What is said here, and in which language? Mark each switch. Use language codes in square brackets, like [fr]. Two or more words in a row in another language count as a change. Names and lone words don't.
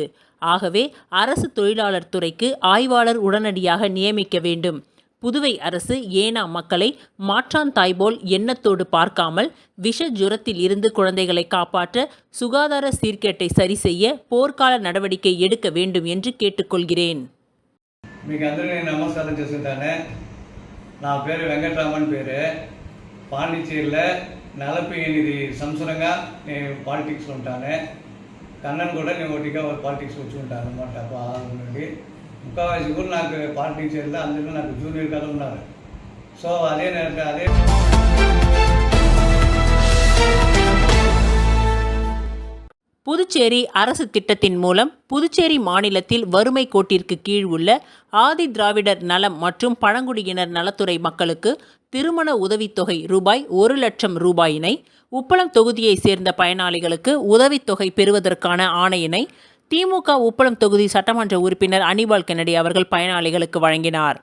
[ta] ஆகவே அரசு தொழிலாளர் துறைக்கு ஆய்வாளர் உடனடியாக நியமிக்க வேண்டும். புதுவை அரசு ஏனாம் மக்களை மாற்றான் தாய்போல் எண்ணத்தோடு பார்க்காமல் விஷ ஜுரத்தில் இருந்து குழந்தைகளை காப்பாற்ற சுகாதார சீர்கேட்டை சரி செய்ய போர்க்கால நடவடிக்கை எடுக்க வேண்டும் என்று கேட்டுக்கொள்கிறேன். [te] మీకు అందరికీ నమస్కారం చేస్తుంటాను. నా పేరు వెంకటరామన్ పేరు. పాండిచేరిలో 48 సంవత్సరంగా నేను పాలిటిక్స్లో ఉంటాను. కన్నన్ కూడా నేను ఒకటిగా పాలిటిక్స్ వచ్చి ఉంటాను అన్నమాట. నుండి ఇంకా వయసు కూడా నాకు పాలిటిక్స్ వెళ్తే అందులో నాకు జూనియర్ కదా ఉన్నారు. సో అదే [ta] புதுச்சேரி அரசு திட்டத்தின் மூலம் புதுச்சேரி மாநிலத்தில் வறுமை கோட்டிற்கு கீழ் உள்ள ஆதி திராவிடர் நலம் மற்றும் பழங்குடியினர் நலத்துறை மக்களுக்கு திருமண உதவித்தொகை ரூபாய் 1 லட்சம் ரூபாயினை உப்பளம் தொகுதியை சேர்ந்த பயனாளிகளுக்கு உதவித்தொகை பெறுவதற்கான ஆணையினை திமுக உப்பளம் தொகுதி சட்டமன்ற உறுப்பினர் அனிபால் கென்னடி அவர்கள் பயனாளிகளுக்கு வழங்கினார்.